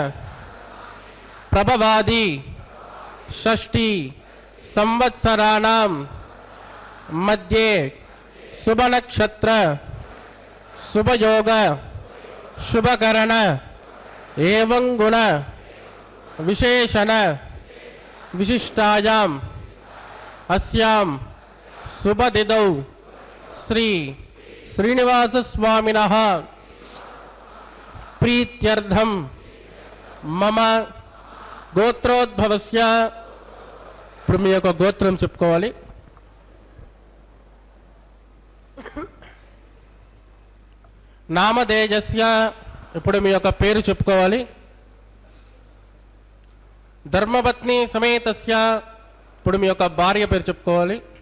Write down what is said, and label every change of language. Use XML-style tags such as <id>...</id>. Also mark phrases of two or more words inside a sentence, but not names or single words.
<sa>प्रभवादि षष्ठी संवत्सराणां मध्ये शुभ नक्षत्र शुभयोग शुभकरण एवं गुण विशेषण विशिष्टायाम् अस्यां शुभतिथौ श्री श्रीनिवास स्वामिनः प्रीत्यर्थं मम गोत्रोद्भवस्य</sa> <te>ఇప్పుడు మీ యొక్క గోత్రం చెప్పుకోవాలి. నామధేయస్య ఇప్పుడు మీ యొక్క పేరు చెప్పుకోవాలి.</te> <sa>ధర్మపత్ని సమేతస్య</sa> <te>ఇప్పుడు మీ యొక్క భార్య పేరు చెప్పుకోవాలి.</te>